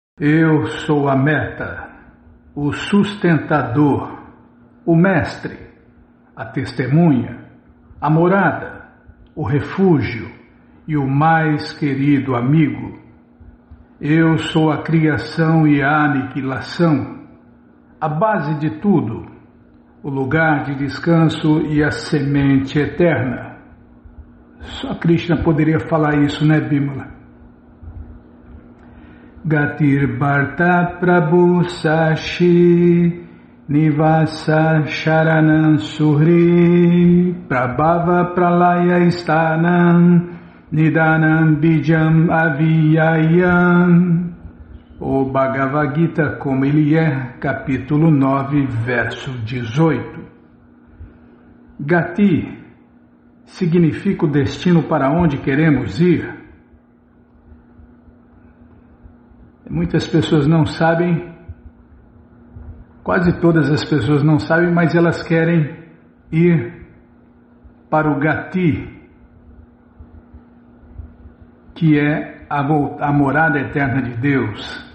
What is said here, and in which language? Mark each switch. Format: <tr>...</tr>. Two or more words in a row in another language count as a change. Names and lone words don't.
<pt>Eu sou a meta, o sustentador, o mestre, a testemunha, a morada, o refúgio e o mais querido amigo. Eu sou a criação e a aniquilação, a base de tudo, o lugar de descanso e a semente eterna. Só Krishna poderia falar isso, né, Bimala?</pt> <sa>Gatir Bharta Prabhu Sashi Nivasa Sharanam Suhri Prabhava Pralaya Stanam Nidanam Bijam Aviyayam.</sa> <pt>O Bhagavad Gita como ele é, capítulo 9, verso 18. Gati significa o destino para onde queremos ir. Muitas pessoas não sabem, quase todas as pessoas não sabem, mas elas querem ir para o Gati, que é a morada eterna de Deus.</pt>